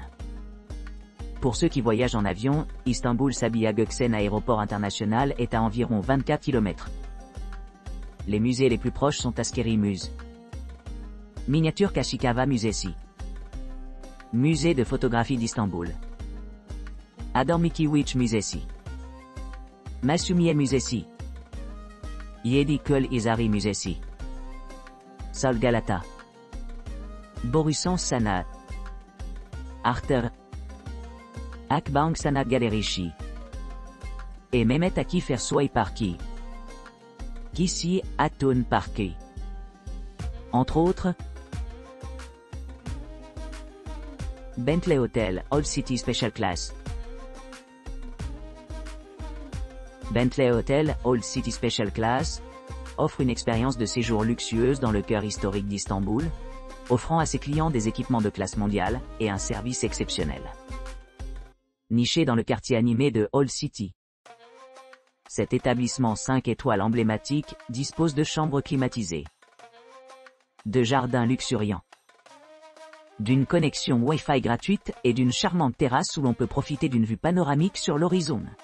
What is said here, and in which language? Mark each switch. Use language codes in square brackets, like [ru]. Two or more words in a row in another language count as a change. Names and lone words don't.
[fr] Pour ceux qui voyagent en avion, Istanbul Sabiha Gökçen Aéroport International est à environ 24 km. Les musées les plus proches sont Askeri Muse, Miniature Kashikava Müzesi, Musée de photographie d'Istanbul, Adormikiwich Müzesi, Masumiye Müzesi, Yedi Köl Izari Müzesi, Sol Galata, Borusan Sanat, Arter, Akbank Sanat Galerici et Mehmet Akif Ersoy Parki, Kisi Atun Parki. Entre autres, Bentley Hotel Old City Special Class. Bentley Hotel Old City Special Class offre une expérience de séjour luxueuse dans le cœur historique d'Istanbul, offrant à ses clients des équipements de classe mondiale et un service exceptionnel. Niché dans le quartier animé de Hall City. Cet établissement 5 étoiles emblématique dispose de chambres climatisées, de jardins luxuriants, d'une connexion Wi-Fi gratuite et d'une charmante terrasse où l'on peut profiter d'une vue panoramique sur l'horizon.